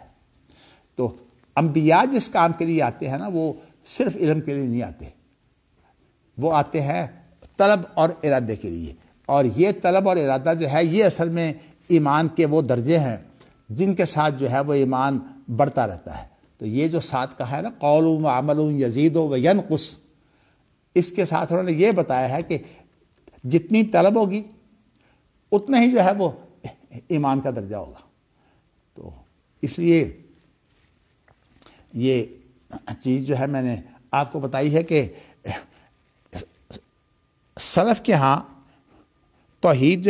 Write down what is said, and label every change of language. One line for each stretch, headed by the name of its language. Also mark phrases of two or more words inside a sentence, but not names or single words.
Urdu: تو انبیاء جس کام کے لیے آتے ہیں نا وہ صرف علم کے لیے نہیں آتے، وہ آتے ہیں طلب اور ارادے کے لیے، اور یہ طلب اور ارادہ جو ہے یہ اصل میں ایمان کے وہ درجے ہیں جن کے ساتھ جو ہے وہ ایمان بڑھتا رہتا ہے۔ تو یہ جو ساتھ کہا ہے نا
Arabic: قول و عمل یزید و ینقص،
Urdu: اس کے ساتھ انہوں نے یہ بتایا ہے کہ جتنی طلب ہوگی اتنا ہی جو ہے وہ ایمان کا درجہ ہوگا۔ تو اس لیے یہ چیز جو ہے میں نے آپ کو بتائی ہے کہ سلف کے ہاں توحید جو